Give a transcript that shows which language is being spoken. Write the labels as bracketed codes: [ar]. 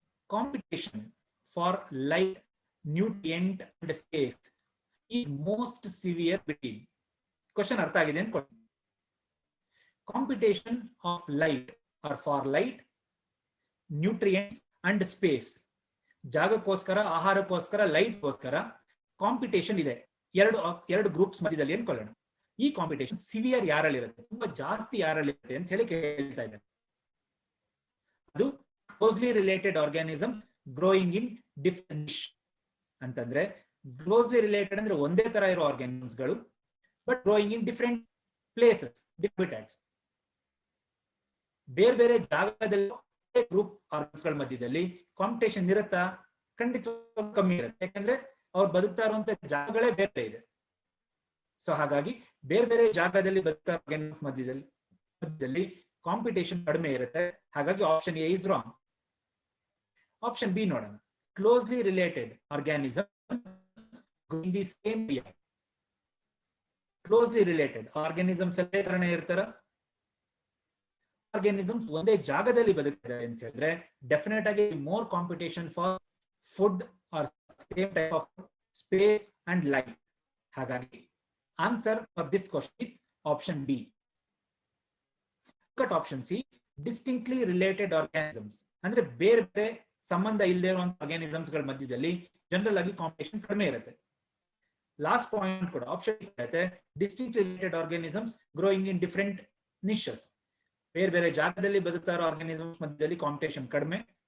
[en] Competition for light, nutrient and space is most severe between. Question [kn] artha agide anu kotti. [en] Competition of light or for light, nutrients and space. [kn] ಜಾಗಕ್ಕೋಸ್ಕರ, ಆಹಾರಕ್ಕೋಸ್ಕರ, ಲೈಟ್ಗೋಸ್ಕರ competition ಇದೆ. ಎರಡು groups ಮಧ್ಯದಲ್ಲಿ ಅನ್ಕೊಳ್ಳೋಣ. ಈ competition severe ಯಾರಲ್ಲಿರುತ್ತೆ, ತುಂಬಾ ಜಾಸ್ತಿ ಯಾರಲ್ಲಿರುತ್ತೆ ಅಂತ ಹೇಳಿ ಕೇಳ್ತಾ ಇದ್ದಾರೆ. ಅದು [en] closely related organism growing in different niche [kn] ಅಂತಂದ್ರೆ, ಕ್ಲೋಸ್ಲಿ ರಿಲೇಟೆಡ್ ಅಂದ್ರೆ ಒಂದೇ ತರ ಇರೋ ಆರ್ಗ್ಯಾನಿಸಮ್ಸ್ಗಳು [en] but growing in different places, [kn] different ಬೇರೆ ಬೇರೆ ಜಾಗದಲ್ಲಿ ಗ್ರೂಪ್ ಆರ್ಗನ್ಸ್ಗಳ ಮಧ್ಯದಲ್ಲಿ ಕಾಂಪಿಟೇಷನ್ ಇರುತ್ತಾ? ಖಂಡಿತವಾಗಿ ಕಮ್ಮಿ ಇರುತ್ತೆ. ಯಾಕಂದ್ರೆ ಅವ್ರು ಬದುಕ್ತಾ ಇರುವಂತ ಜಾಗಗಳೇ ಬೇರೆ ಇದೆ. ಸೊ ಹಾಗಾಗಿ ಬೇರೆ ಬೇರೆ ಜಾಗದಲ್ಲಿ ಬದುಕ್ತಾ ಮಧ್ಯದಲ್ಲಿ ಕಾಂಪಿಟೇಷನ್ ಕಡಿಮೆ ಇರುತ್ತೆ. ಹಾಗಾಗಿ [en] Option A is wrong. [kn] Option B ನೋಡೋಣ. Closely related organism [en] in the same area. Closely related organisms [kn] ಅಲ್ಲೇ ತರನೇ ಇರ್ತಾರ. [en] Organisms [kn] ಒಂದೇ ಜಾಗದಲ್ಲಿ ಬದುಕ್ತಾರೆ ಅಂತ ಹೇಳಿದ್ರೆ ಡೆಫಿನೆಟ್ ಆಗಿ [en] more competition for food or same type of space and light. [kn] ಹಾಗಾಗಿ [en] answer for this question is option B. Look at option C, distinctly related organisms. [kn] ಅಂದ್ರೆ ಬೇರೆ ಬೇರೆ ಸಂಬಂಧ ಇಲ್ಲದೆ ಇರುವಂತ ಆರ್ಗಾನಿಸಮ್ಸ್ ಗಳ ಮಧ್ಯದಲ್ಲಿ ಜನರಲ್ ಆಗಿ ಕಾಂಪಿಟೇಷನ್ ಕಡಿಮೆ ಇರುತ್ತೆ. ಲಾಸ್ಟ್ ಪಾಯಿಂಟ್ ಕೂಡ ಆಪ್ಷನ್ ಇರುತ್ತೆ, [en] Distinct related organisms growing in different niches. [kn] ಬೇರೆ ಬೇರೆ ಜಾಗದಲ್ಲಿ ಬದುಕ್ತಾ ಇರೋ ಆರ್ಗಾನಿಸಮ್ಸ್ ಮಧ್ಯದಲ್ಲಿ ಕಾಂಪಿಟೇಷನ್ ಕಡಿಮೆ.